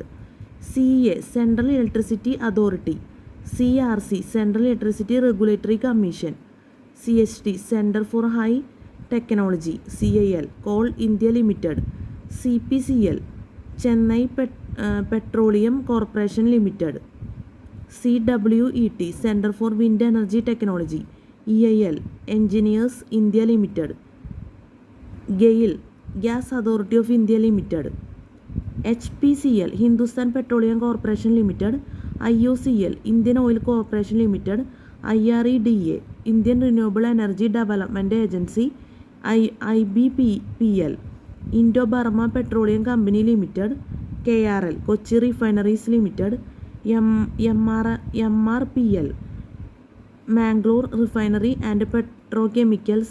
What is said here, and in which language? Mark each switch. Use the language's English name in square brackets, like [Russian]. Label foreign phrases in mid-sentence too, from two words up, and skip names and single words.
[English] CEA, Central Electricity Authority, CRC, Central Electricity Regulatory Commission, CHT, Center for High Technology, CIL, Coal India Limited, CPCL, Chennai Petroleum Corporation Limited, CWET, Center for Wind Energy Technology, EIL, Engineers India Limited, GAIL, Gas Authority of India Limited, HPCL, Hindustan Petroleum Corporation Limited, IOCL, Indian Oil Corporation Limited, IREDA, Indian Renewable Energy Development Agency, IBPL, Indo-Burma Petroleum Company Limited, KRL, Kochi Refineries Limited, MRPL, Mangalore Refinery and Petrochemicals